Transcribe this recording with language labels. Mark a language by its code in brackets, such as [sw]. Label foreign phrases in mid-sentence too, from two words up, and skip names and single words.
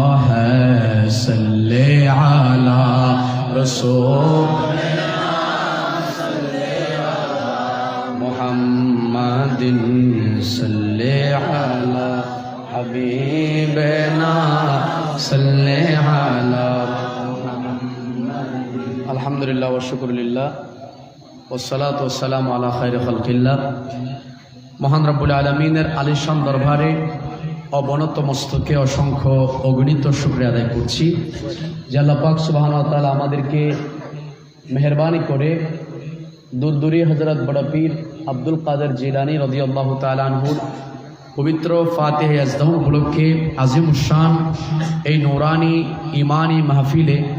[ar] صلی علی رسول محمد صلی علی حبیبنا صلی علی الحمدللہ والشکر للہ والصلاة والسلام علی خیر خلق اللہ [bn] মহান রব্বুল আলামিনের আলিশান দরবারে অবনত মস্তকে অসংখ্য অগণিত শুকরিয়া আদায় করছি যে আল্লাহ পাক [ar] سبحانه وتعالى [bn] আমাদেরকে মেহেরবানি করে দূরদূরি হযরত বড় পীর আব্দুল কাদের জিলানী [ar] رضي الله تعالى [bn] আনহুর পবিত্র ফাতিহা আজদাহ উপলক্ষে [ar] عظيم الشأن [bn] এই নূরানি ঈমানি মাহফিলে